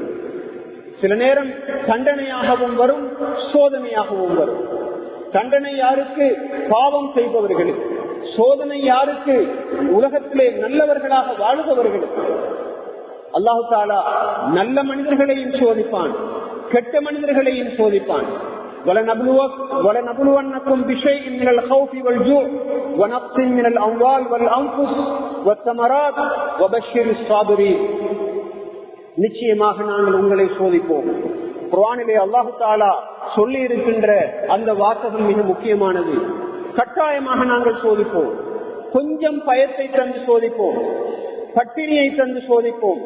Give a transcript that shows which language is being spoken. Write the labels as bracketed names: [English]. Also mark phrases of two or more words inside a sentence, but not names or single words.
[Tamil] சில நேரம் தண்டனையாகவும் வரும், சோதனையாகவும் வரும். தண்டனை யாருக்கு? பாவம் செய்பவர்களுக்கு. சோதனை யாருக்கு? உலகத்திலே நல்லவர்களாக வாழுபவர்களுக்கு. [Arabic] الله تعالى [Tamil] நல்ல மனிதர்களையும் சோதிப்பான், கெட்ட மனிதர்களையும் சோதிப்பான். [Arabic] وَلَنَبْلُوَنَّكُمْ بِشَيْءٍ مِنَ الْخَوْفِ وَالْجُوعِ وَنَقْصٍ مِنَ الْأَمْوَالِ وَالْأَنْفُسِ وَالثَّمَرَاتِ وَبَشِّرِ الصَّابِرِينَ. [Tamil] நிச்சயமாக நாங்கள் உங்களை சோதிப்போம். குர்ஆனிலே [Arabic] الله تعالى [Tamil] சொல்லி இருக்கின்ற அந்த வாசகம் மிக முக்கியமானது. கட்டாயமாக நாங்கள் சோதிப்போம். கொஞ்சம் பயத்தை தந்து சோதிப்போம், பட்டினியை தந்து சோதிப்போம்.